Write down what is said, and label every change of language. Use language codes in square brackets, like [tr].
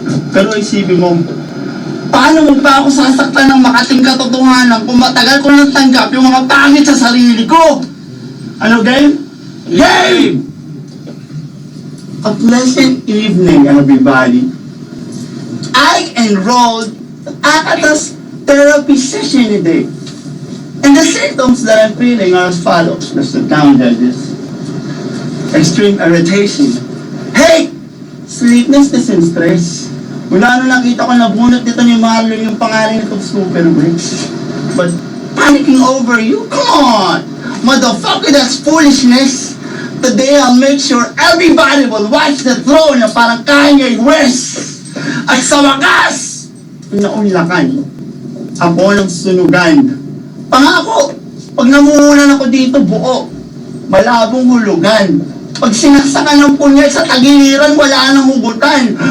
[tl] Pero isipin mo, paano mo pa ako sasaktan ng makating katotohanan kung matagal ko nang tanggap yung mga pangit sa sarili ko? Ano, game? Game! [en] A pleasant evening, everybody. I enrolled at Akata's therapy session today. And the symptoms that I'm feeling are as follows. Let's sit down, judges. Extreme irritation. Hey! Sleeplessness and stress. [tl] Mula nung nakita ko nabunot nito ni Marlon yung pangalan nitong Super Bricks. [en] But panicking over you? Come on! Motherfucker, that's foolishness! today I'll make sure everybody will watch the throne [tl] na parang [en] Kanye West. [tl] At sa wakas, naunlakan, ako ng sunugan. Pangako, pag namuhunan ako dito buo, malabong hulugan. Pag sinaksakan ng punyat sa tagiliran, wala nang hugutan.